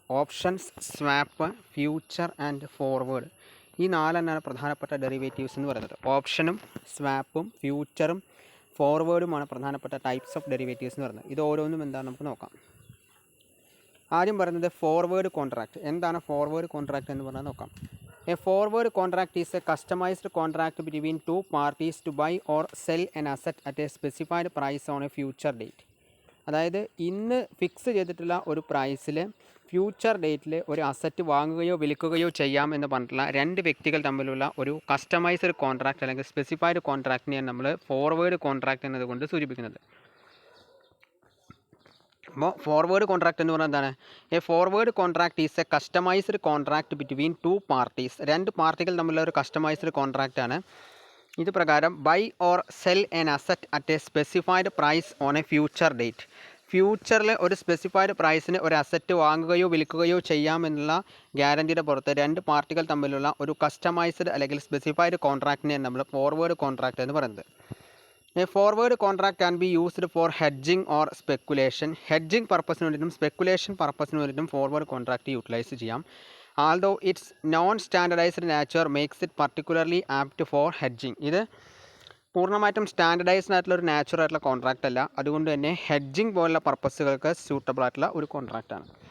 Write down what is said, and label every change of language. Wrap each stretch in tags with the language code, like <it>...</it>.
<ml>Options, swap, future and forward. ഈ നാലെണ്ണമാണ് പ്രധാനപ്പെട്ട derivatives എന്ന് പറയുന്നത്. ഓപ്ഷനും സ്വാപ്പും ഫ്യൂച്ചറും ഫോർവേഡുമാണ് പ്രധാനപ്പെട്ട ടൈപ്സ് ഓഫ് ഡെറിവേറ്റീവ്സ് എന്ന് പറയുന്നത്. ഇത് ഓരോന്നും എന്താണ് നമുക്ക് നോക്കാം. ആദ്യം പറയുന്നത് ഫോർവേഡ് കോൺട്രാക്റ്റ്. എന്താണ് ഫോർവേഡ് കോൺട്രാക്റ്റ് എന്ന് പറഞ്ഞാൽ നോക്കാം.</ml> <en>A forward contract is a customized contract between two parties to buy or sell an asset at a specified price on a future date.</en> <ml>അതായത് ഇന്ന് ഫിക്സ് ചെയ്തിട്ടുള്ള ഒരു പ്രൈസിൽ ഫ്യൂച്ചർ ഡേറ്റിൽ ഒരു അസറ്റ് വാങ്ങുകയോ വിൽക്കുകയോ ചെയ്യാം എന്ന് പറഞ്ഞിട്ടുള്ള രണ്ട് വ്യക്തികൾ തമ്മിലുള്ള ഒരു കസ്റ്റമൈസ്ഡ് കോൺട്രാക്റ്റ് അല്ലെങ്കിൽ സ്പെസിഫൈഡ് കോൺട്രാക്റ്റിനെയാണ് നമ്മൾ ഫോർവേഡ് കോൺട്രാക്റ്റ് എന്നതുകൊണ്ട് സൂചിപ്പിക്കുന്നത്. അപ്പോൾ ഫോർവേഡ് കോൺട്രാക്റ്റ് എന്ന് പറഞ്ഞാൽ എന്താണ്?</ml> <en>A forward contract is a customized contract between two parties.</en> <ml>രണ്ട് പാർട്ടികൾ തമ്മിലുള്ള ഒരു കസ്റ്റമൈസ്ഡ് കോൺട്രാക്റ്റ് ആണ്. ഇത് പ്രകാരം</ml> <en>Buy or sell an asset at a specified price on a future date.</en> <ml>ഫ്യൂച്ചറിൽ ഒരു സ്പെസിഫൈഡ് പ്രൈസിന് ഒരു അസറ്റ് വാങ്ങുകയോ വിൽക്കുകയോ ചെയ്യാമെന്നുള്ള ഗ്യാരണ്ടിയുടെ പുറത്ത് രണ്ട് പാർട്ടികൾ തമ്മിലുള്ള ഒരു കസ്റ്റമൈസ്ഡ് അല്ലെങ്കിൽ സ്പെസിഫൈഡ് കോൺട്രാക്റ്റിനെയാണ് നമ്മൾ ഫോർവേഡ് കോൺട്രാക്റ്റ് എന്ന് പറയുന്നത്.</ml> <en>A forward contract can be used for hedging or speculation.</en> <ml>Hedging പർപ്പസിന് വേണ്ടിയിട്ടും സ്പെക്കുലേഷൻ പർപ്പസിന് വേണ്ടിയിട്ടും ഫോർവേഡ് കോൺട്രാക്റ്റ് യൂട്ടിലൈസ് ചെയ്യാം.</ml> <en>Although its non standardized nature makes it particularly apt for hedging.</en> <ml>ഇത് പൂർണ്ണമായിട്ടും സ്റ്റാൻഡർഡൈസ്ഡ് ആയിട്ടുള്ള ഒരു നാച്ചുറൽ ആയിട്ടുള്ള കോൺട്രാക്റ്റ് അല്ല. അതുകൊണ്ട് തന്നെ ഹെഡ്ജിങ് പോലുള്ള പർപ്പസുകൾക്ക് സ്യൂട്ടബിൾ ആയിട്ടുള്ള ഒരു കോൺട്രാക്റ്റാണ്.</ml>